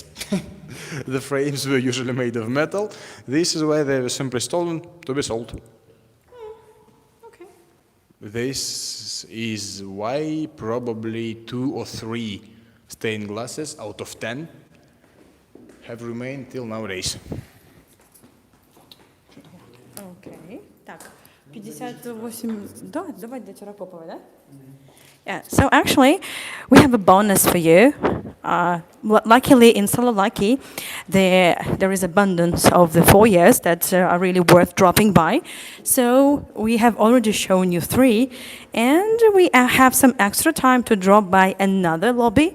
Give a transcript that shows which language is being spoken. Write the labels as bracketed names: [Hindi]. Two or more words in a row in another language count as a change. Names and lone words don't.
[English] The frames were usually made of metal. This is why they were simply stolen to be sold. Okay. This is why probably 2 or 3 stained glasses out of 10 have remained till nowadays. Okay. [Russian] Так, 58, да, давай для Терракопова, да? [English] Yeah, so actually, we have a bonus for you. Luckily, in Saloniki, there is abundance of the foyers that are really worth dropping by. So we have already shown you 3, and we have some extra time to drop by another lobby.